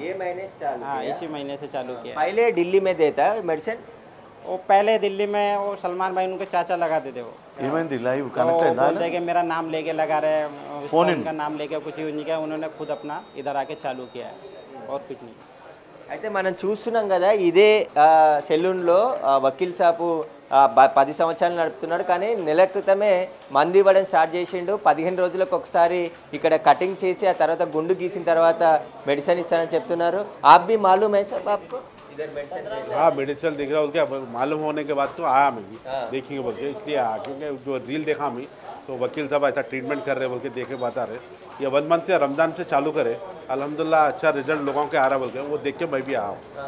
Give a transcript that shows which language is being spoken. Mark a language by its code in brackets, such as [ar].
[hi] ये महीने से चालू हाँ, किया? इसी महीने से चालू किया। पहले दिल्ली में देता है मेडिसिन? वो पहले दिल्ली में वो सलमान भाई उनके चाचा लगाते थे। वो [te] ఏమైంది లైవ్ [hi] तो [te] కనెక్ట్ [hi] वो [te] అయిందా? [hi] बोलते हैं कि मेरा नाम लेके लगा रहे हैं, फोन इन। उनका नाम लेके कुछ यूज नहीं किया उन्होंने, खुद अपना इधर आके चालू किया है, और कुछ नहीं। [te] అయితే మనం చూస్తున్నాం కదా, ఇదే సెలూన్లో వకీల్ సాబు 10 సంవత్సరాలు నడుపుతున్నాడు. కానీ నెల క్రితమే మందు ఇవ్వడం స్టార్ట్ చేసిండు. 15 రోజులకు ఒకసారి ఇక్కడ కటింగ్ చేసి ఆ తర్వాత గుండు గీసిన తర్వాత మెడిసిన్ ఇస్తారని చెప్తున్నారు. [hi] ఆప్ भी मालूम है सब आपको? इधर मेडिसिन? हाँ, मेडिसिन दिख रहा है उनके मालूम होने के बाद तो आया मैं भी देखेंगे बोल के, इसलिए आया। क्योंकि जो रील देखा मैं तो वकील साहब ऐसा ट्रीटमेंट कर रहे बोल के देखे बता रहे। ये 1 मंथ से रमज़ान से चालू करे, अल्हम्दुलिल्लाह अच्छा रिजल्ट लोगों के आ रहा बोल के, वो देख के मैं भी आया हूँ।